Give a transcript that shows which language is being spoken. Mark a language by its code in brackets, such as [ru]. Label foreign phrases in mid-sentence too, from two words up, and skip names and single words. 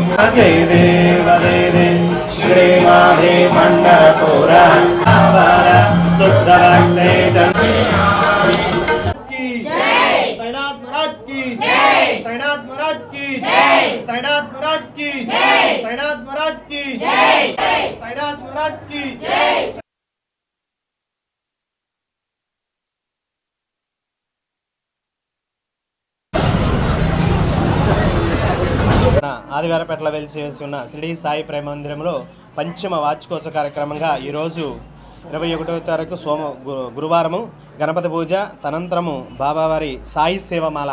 [hi] जय देव देवी श्रीमाधे पंडरपुर साईनाथ महाराज की जय, साईनाथ महाराज की जय, साईनाथ महाराज की जय, साईनाथ महाराज की जय, साईनाथ महाराज की जय। [te] ఆదివారపేటలో వెలిసి ఉన్న శ్రీ సాయి ప్రేమ మందిరంలో పంచమ వార్షికోత్సవ కార్యక్రమంగా ఈరోజు 21వ తారీఖు గురువారము గణపతి పూజ తనంతరము బాబావారి సాయి సేవమాల.